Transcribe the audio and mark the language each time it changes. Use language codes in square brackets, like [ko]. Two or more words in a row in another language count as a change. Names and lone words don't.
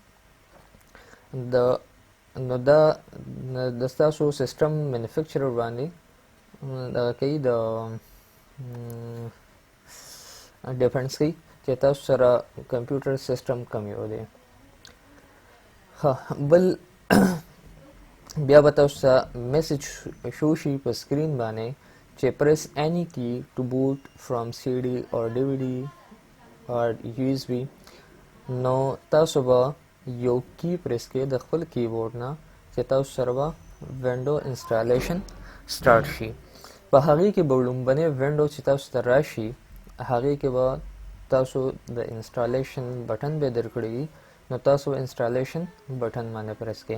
[ps] نو دا د ستاسو سیسټم مینوفیکچرر باندې دغه کوي، د ډیپنډس کوي چې تاسو سره کمپیوټر سیسټم کوم یو دی. بل بیا به تاسو ته میسج شو شي په سکرین باندې چې [en] press any key to boot from CD or DVD or USB. [ps] نو تاسو به یو کی پریس کې د خپل کیبورډ نه چې تاسو سره به [en] window installation start [ps] شي. په هغې کې به لومبنی ونډو چې تاسو ته راشي هغې کې به تاسو د [en] installation button [ps] به درکړی وي، نو تاسو [en] installation button [ps] باندې پریس کړئ.